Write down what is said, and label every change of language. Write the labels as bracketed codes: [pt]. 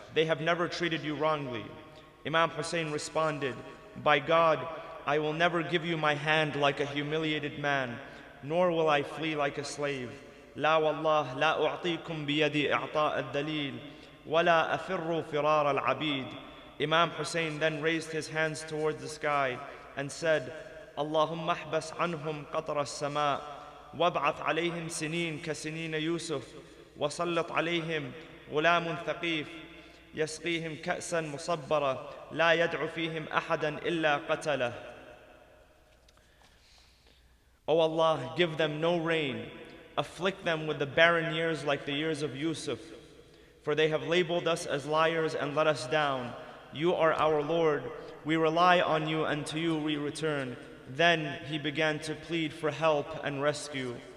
[en] They have never treated you wrongly. Imam Hussein responded, "By God, I will never give you my hand like a humiliated man, nor will I flee like a slave. [ar] لا والله لا أعطيكم بيدي إعطاء الدليل ولا أفر فرار العبيد. [en] Imam Hussein then raised his hands towards the sky and said, [ar] اللهم احبس عنهم قطر السماء وابعث عليهم سنين كسنين يوسف وسلط عليهم غلام ثقيف يسقيهم كأسا مصبرة لا يدع فيهم أحدا إلا قتله. [en] O Allah, give them no rain, afflict them with the barren years like the years of Yusuf, for they have labeled us as liars and let us down. You are our Lord, we rely on you and to you we return. Then he began to plead for help and rescue.